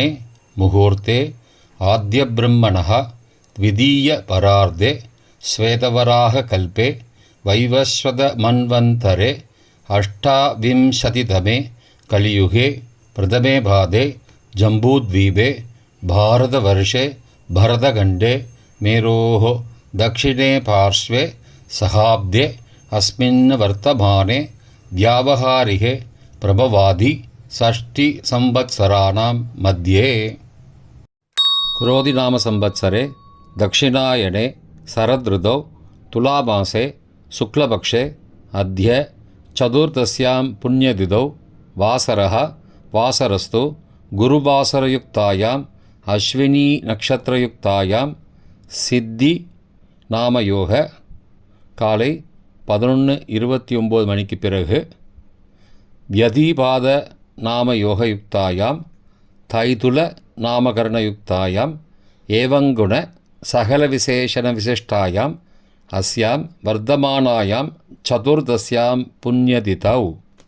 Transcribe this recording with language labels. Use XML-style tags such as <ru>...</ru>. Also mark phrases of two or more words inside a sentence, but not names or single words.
<sa>मुहूर्ते आद्य ब्रह्मणः द्वितीय परार्धे श्वेतवराह कल्पे वैवस्वत मन्वन्तरे अष्टाविंशतितमे कलियुगे प्रथमे पादे जम्बूद्वीपे भारतवर्षे भरतखण्डे मेरोः दक्षिणे पार्श्वे सहाब्दे अस्मिन् वर्तमाने व्यावहारिके प्रभवादि षष्टिसंवत्सराणां मध्ये. क्रोधिनामसंवत्सरे दक्षिणायने शरदृतौ तुलामासे शुक्लपक्षे अद्य चतुर्दश्यां पुण्यतिथौ वासरः वासरस्तु गुरुवासरयुक्तायाम् अश्विनी नक्षत्रयुक्तायां सिद्धि नामयोग</sa> <ta>காலை 11:29 மணிக்கு பிறகு,</ta> <sa>व्यतीपात नामयोग युक्तायाम् तैतिल नामकरणयुक्तायाम् एवङ्गुण सकल विशेषण विशिष्टायाम् अस्याम् वर्तमानायाम् चतुर्दश्याम् पुण्यतिथौ</sa>